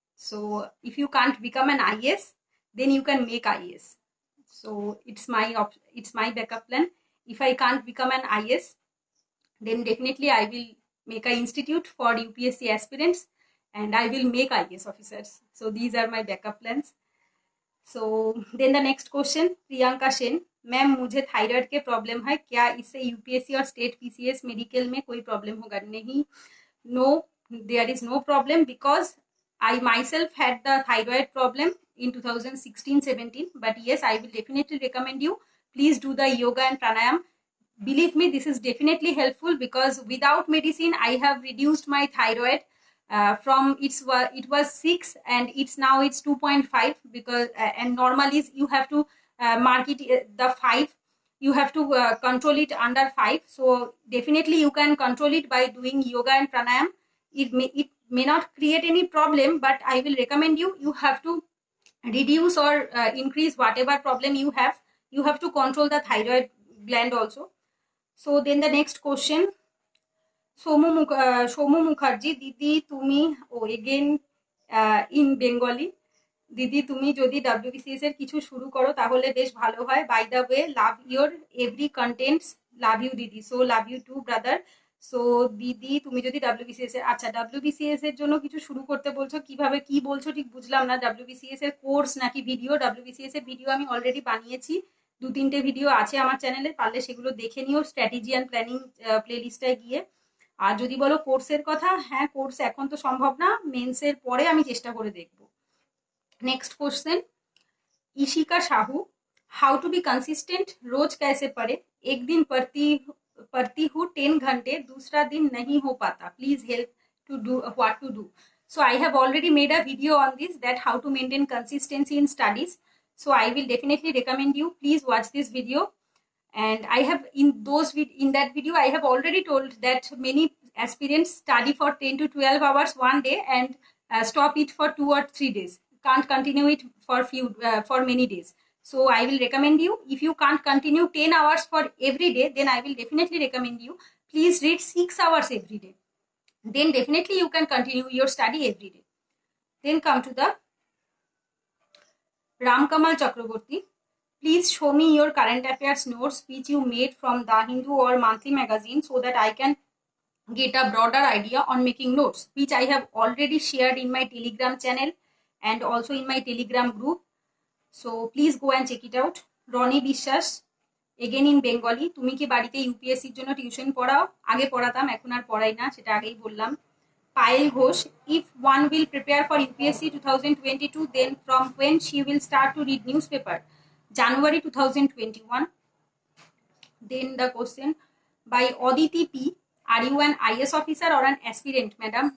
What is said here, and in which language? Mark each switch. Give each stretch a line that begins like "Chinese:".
English: So if you can't become an IS, then you can make IS. So it's my backup plan. If I can't become an IS, then definitely I will make an institute for UPSC aspirants and I will make IS officers. So these are my backup plans. So then the next question, Priyanka Sen.
Hindi: Ma'am मुझे thyroid के problem है, क्या इससे UPSC और state PCS medical में कोई problem होगा? नहीं,
English: No, there is no problem because I myself had the thyroid problem in 2016-17, but yes, I will definitely recommend you, please do the yoga and pranayam. Believe me, this is definitely helpful because without medicine I have reduced my thyroid from it was 6 and now it's 2.5 because and normally you have to mark it the 5, you have to control it under 5. So definitely you can control it by doing yoga and pranayam. It may not create any problem, but I will recommend you have to reduce or increase whatever problem you have. You have to control the thyroid gland also. So then the next question, Somu Mukherjee, Didi Tumi, again in Bengali,
Bangla: দিদি তুমি যদি WBCS এর কিছু শুরু করো তাহলে বেশ ভালো হয়।
English: By the way, love your every contents, love you didi. So love you too brother.
Bangla: So দিদি তুমি যদি WBCS এর, আচ্ছা WBCS এর জন্য কিছু শুরু করতে বলছো, কিভাবে কি বলছো ঠিক বুঝলাম না। WBCS এর কোর্স নাকি ভিডিও? WBCS এর ভিডিও আমি অলরেডি বানিয়েছি, 2-3টে ভিডিও আছে আমার চ্যানেলে, পারলে সেগুলো দেখে নিও স্ট্র্যাটেজি অ্যান্ড প্ল্যানিং প্লেলিস্টটায় গিয়ে। আর যদি বলো কোর্সের কথা, হ্যাঁ কোর্স এখন তো সম্ভব না, মেন্সের পরে আমি চেষ্টা করে দেখবো।
English: next question, Ishika Sahu, how to be consistent,
Hindi: रोज कैसे पढ़े? एक दिन पढ़ती हूँ 10 घंटे, दूसरा दिन नहीं हो पाता,
English: Please help to do what to do. So I have already made a video on this, that how to maintain consistency in studies. So I will definitely recommend you, please watch this video. And I have in that video I have already told that many aspirants study for 10 to 12 hours one day and stop it for 2 or 3 days. Can't continue it for many days. So I will recommend you, if you can't continue 10 hours for every day, then I will definitely recommend you, please read 6 hours every day. Then definitely you can continue your study every day. Then come to the Ram Kamal Chakraborty. Please show me your current affairs notes which you made from The Hindu or monthly magazine, so that I can get a broader idea on making notes, which I have already shared in my Telegram channel and also in my Telegram group. So please go and check it out.
Bangla: Ronnie Bishwas,
English: again in Bengali,
Bangla: তুমি কি বাড়িতে ইউপিএসসির জন্য tuition পড়াও? আগে পড়াতাম, এখন আর পড়াই না, সেটা আগেই বললাম।
English: Payel Ghosh, if one will prepare for UPSC 2022, then from when she will start to read newspaper? January 2021. Then the question by Aditi P, are you an IS officer or an aspirant, madam?